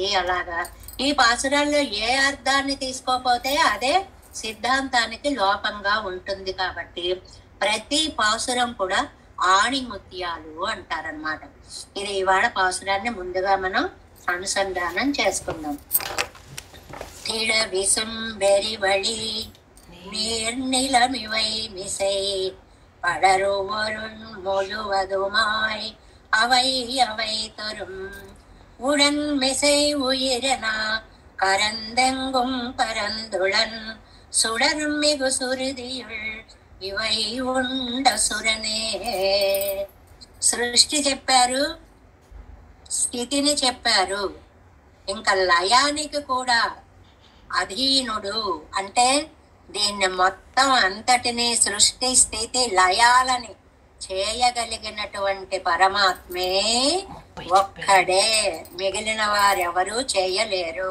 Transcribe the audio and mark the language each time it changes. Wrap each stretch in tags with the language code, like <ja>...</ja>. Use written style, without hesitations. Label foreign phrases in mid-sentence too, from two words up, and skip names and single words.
<te>అలాగా ఈ పాసురాల్లో ఏ అర్థాన్ని తీసుకోపోతే అదే సిద్ధాంతానికి లోపంగా ఉంటుంది. కాబట్టి ప్రతి పాసురం కూడా ఆణిముత్యాలు అంటారనమాట. ఇది ఇవాళ పాసురాన్ని ముందుగా మనం అనుసంధానం చేసుకుందాం.</te> <ta>திட விசும்பெரி வழி நீர்நிலமிவை மிசை படருவருண் முழுவதுமாய் அவை அவை தரும் உடன் மிசை உயிரனா கரந்தெங்கும் பரந்துளன் சுடரும் மிகு சுருதியுள் இவை உண்ட சுரனே.</ta> <te>సృష్టి చెప్పారు, స్థితిని చెప్పారు, ఇంకా లయానికి కూడా అధీనుడు. అంటే దీన్ని మొత్తం అంతటినీ సృష్టి స్థితి లయాలని చేయగలిగినటువంటి పరమాత్మే ఒక్కడే, మిగిలిన వారెవరూ చేయలేరు.</te>